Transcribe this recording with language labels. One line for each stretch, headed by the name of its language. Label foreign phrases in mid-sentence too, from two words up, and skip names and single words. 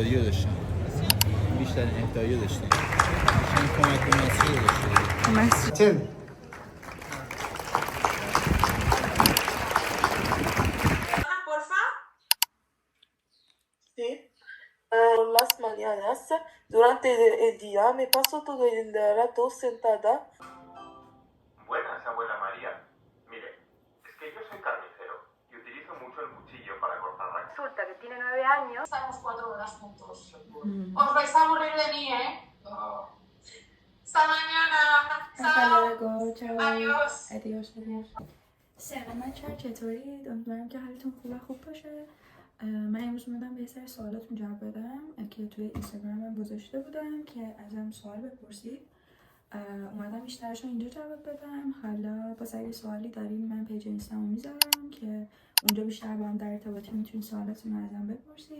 Persian: داشتن، بیشترین اهدایی داشتن. داشتن کمک به مسجد داشتن. مسجد
Spanish: Las mañanas, durante el día, me paso todo el rato sentada. Buenas, abuela María. Mire, es que yo soy carnicero y utilizo mucho el cuchillo para cortar la carne. Resulta que tiene 9 años. Estamos 4 horas juntos. Os vais a aburrir de mí, ¿eh? Hasta mañana. Hasta Chao. luego. Chao. Adiós. Adiós.
Persian: سلام بچه‌ها، چطورید؟ امیدوارم که حالتون خوب باشه. من امروز اومدم به یه سری سوالاتون جواب بدم که توی اینستاگرامم گذاشته بودم که ازم سوال بپرسید. اومدم بیشترشون اینجا جواب بدم. حالا باز اگه سوالی دارین من پیج اینستامو میذارم که اونجا بیشتر با هم در ارتباطی میتونید سوالاتون رو ازم بپرسید.